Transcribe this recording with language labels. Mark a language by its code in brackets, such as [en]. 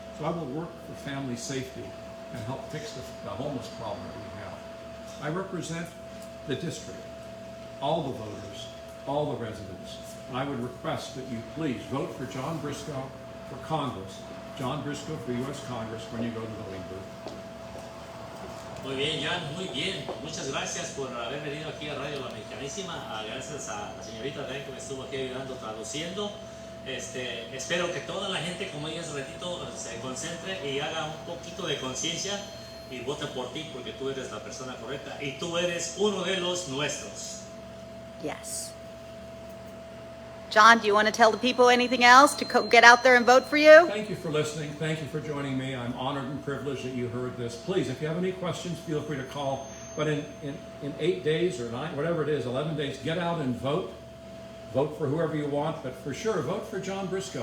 [en] So I will work for family safety and help fix the homeless problem that we have. I represent the district, all the voters, all the residents. And I would request that you please vote for John Briscoe for Congress, John Briscoe for U.S. Congress when you go to the voting booth. [es] Muy bien, Jan, muy bien. Muchas gracias por haber venido aquí a Radio La Mexicanísima. Gracias a la señorita también que me estuvo aquí ayudando traduciendo. Espero que toda la gente, como ella hace ratito, se concentre y haga un poquito de conciencia y vote por ti porque tú eres la persona correcta y tú eres uno de los nuestros. [en] Yes. John, do you want to tell the people anything else to get out there and vote for you? Thank you for listening. Thank you for joining me. I'm honored and privileged that you heard this. Please, if you have any questions, feel free to call. But in 8 days or 9, whatever it is, 11 days, get out and vote. Vote for whoever you want, but for sure, vote for John Briscoe.